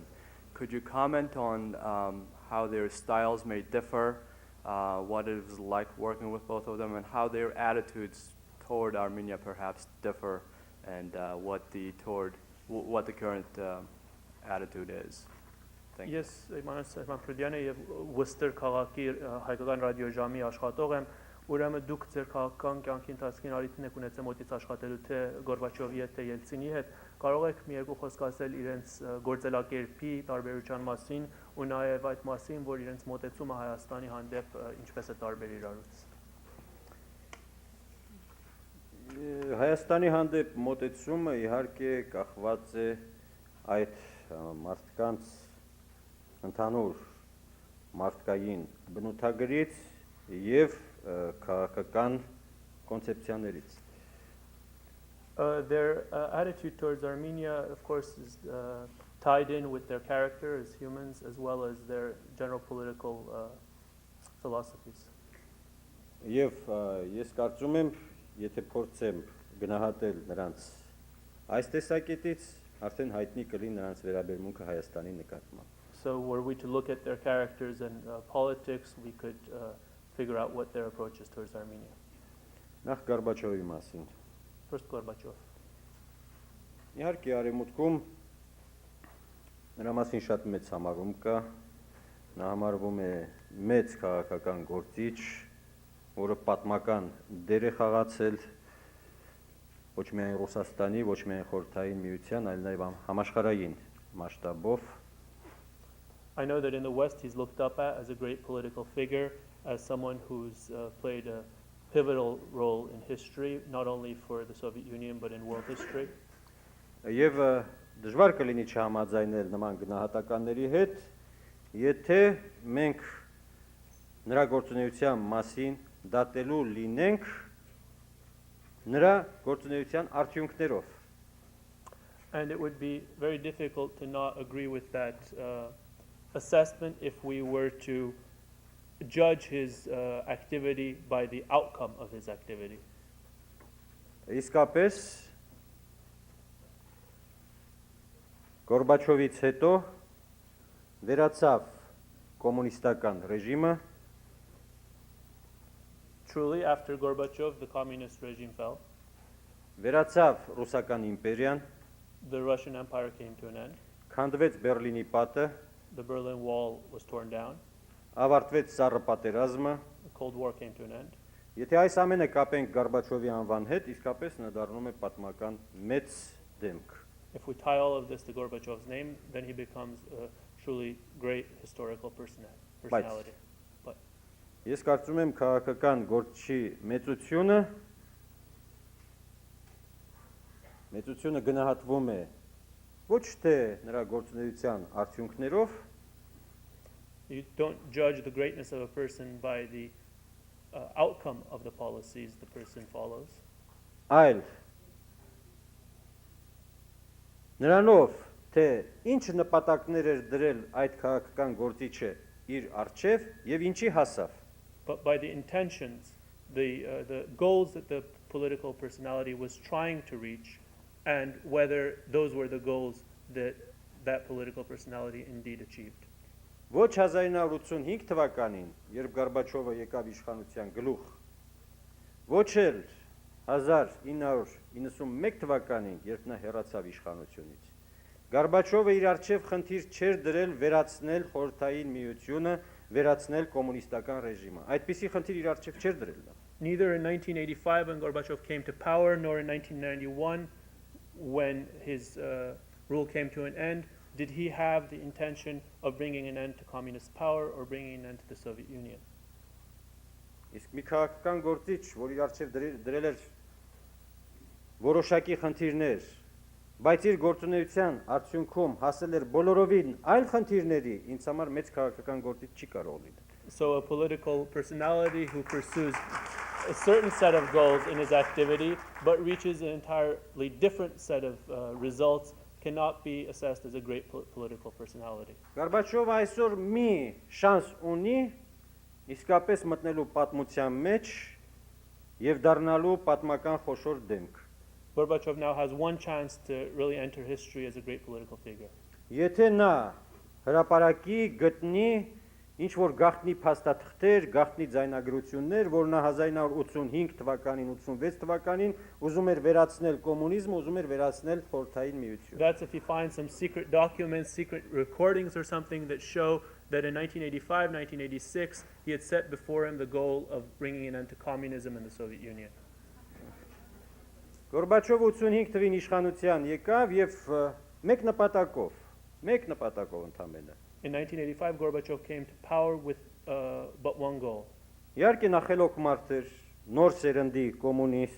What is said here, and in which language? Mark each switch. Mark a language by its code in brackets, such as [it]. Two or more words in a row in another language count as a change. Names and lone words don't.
[en] Could you comment on how their styles may differ, what it was like working with both of them, and how their attitudes toward Armenia perhaps differ, and what the current attitude is? Thank you. [hy] Ես Սերման Պրուդյանը եւ Worcester քաղաքի հայկական ռադիոժամի աշխատող եմ, ուրեմն դուք ձեր քաղաքական կյանքի ընթացքին արիթին եք ունեցել մոտից աշխատելու թե Գորբաչովի հետ թե Ելցինի հետ, կարող եք մի երկու խոսք ասել իրենց գործելակերպի տարբերության մասին ու նաեւ այդ մասին, որ իրենց մոտեցումը Հայաստանի հանդեպ ինչպես է տարբեր իրարուց։ Հայաստանի հանդեպ մոտեցումը իհարկե կախված է այդ մարդկանց ընդհանուր մարդկային բնութագրից եւ քաղաքական կոնցեպցիաներից։ [en] Their attitude towards Armenia, of course, is tied in with their character as humans as well as their general political philosophies. [hy] Եվ ես կարծում եմ, եթե փորձեմ գնահատել նրանց այս տեսակետից, արդեն հայտնի կլինի նրանց վերաբերմունքը Հայաստանի նկատմամբ։ [en] So were we to look at their characters and politics, we could figure out what their approach is towards Armenia. [hy] Նախ Գորբաչովի մասին։ [en] First, Gorbachev. [hy] Իհարկե արևմուտքում նրա մասին շատ մեծ համարում կա, նա համարվում է մեծ քաղաքական գործիչ, որը պատմական դեր է խաղացել ոչ միայն Ռուսաստանի, ոչ միայն Խորհրդային Միության, այլ նաև համաշխարհային մասշտաբով։ [en] I know that in the West he's looked up at as a great political figure, as someone who's played a pivotal role in history, not only for the Soviet Union, but in world history. [hy] Եվ դժվար կլինի չհամաձայնել նման գնահատականների հետ, եթե մենք նրա գործունեության մասին դատելու լինենք նրա գործունեության արդյունքներով։ [en] And it would be very difficult to not agree with that assessment if we were to judge his activity by the outcome of his activity. [hy] Իսկապես Գորբաչովից հետո վերացավ կոմունիստական ռեժիմը։ [en] Truly, after Gorbachev, the communist regime fell. [hy] Վերացավ ռուսական իմպերիան, [en] The Russian Empire came to an end. [hy] քանդվեց Բերլինի պատը, [en] The Berlin Wall was torn down. [hy] ավարտվեց Սառը պատերազմը։ [en] The Cold War came to an end. [hy] Եթե այս ամենը կապենք Գորբաչովի անվան հետ, իսկապես նա դառնում է պատմական մեծ դեմք։ [en] If we tie all of this to Gorbachev's name, then he becomes a truly great historical personality. But [hy] Ես կարծում եմ քաղաքական գործչի մեծությունը գնահատվում է ոչ թե նրա գործունեության արդյունքներով, [en] you don't judge the greatness of a person by the outcome of the policies the person follows, [hy] այլ նրանով, թե ինչ նպատակներ էր դրել այդ քաղաքական գործիչը իր առջև եւ ինչի հասավ։ [en] but by the intentions, the goals that the political personality was trying to reach, and whether those were the goals that that political personality indeed achieved. [hy] Ոչ 1985 թվականին, երբ Գորբաչովը եկավ իշխանության գլուխ, ոչ էլ 1991 թվականին, երբ նա հեռացավ իշխանությունից։ Գորբաչովը իր առջև խնդիր չէր դրել վերացնել խորհրդային միությունը, վերացնել կոմունիստական ռեժիմը։ Այդպիսի խնդիր իր առջև չէր դրել նա։ [en] Neither in 1985 when Gorbachev came to power, nor in 1991 when his rule came to an end, did he have the intention of bringing an end to communist power or bringing an end to the Soviet Union. [hy] Իսկ մի քաղաքական գործիչ, որ իր առջև դրել էր որոշակի խնդիրներ, բայց իր գործունեության արդյունքում հասել էր բոլորովին այլ խնդիրների, ինձ համար մեծ քաղաքական գործիչ չի կարող լինել։ [en] So a political personality who pursues a certain set of goals in his activity but reaches an entirely different set of results cannot be assessed as a great political personality. [hy] Գորբաչովը այսօր մի շանս ունի իսկապես մտնելու պատմության մեջ եւ դառնալու պատմական խոշոր դեմք։ [en] Gorbachev now has one chance to really enter history as a great political figure. [hy] Եթե նա հրապարակի գտնի ինչ որ գաղտնի փաստաթղթեր, գաղտնի ձայնագրություններ, որ նա 1985 թվականին, 86 թվականին ուզում էր վերացնել կոմունիզմը, ուզում էր վերացնել խորհրդային միությունը։ [en] That's if he finds some secret documents, secret recordings or something that show that in 1985, 1986 he had set before him the goal of bringing an end to communism in the Soviet Union. [hy] Գորբաչովը 85 թվին իշխանության եկավ եւ մեկ նպատակով ընդամենը։ [en] In 1985, Gorbachev came to power with but one goal. [hy] Իհարկե նախելոք մարդ էր, նոր սերնդի կոմունիստ,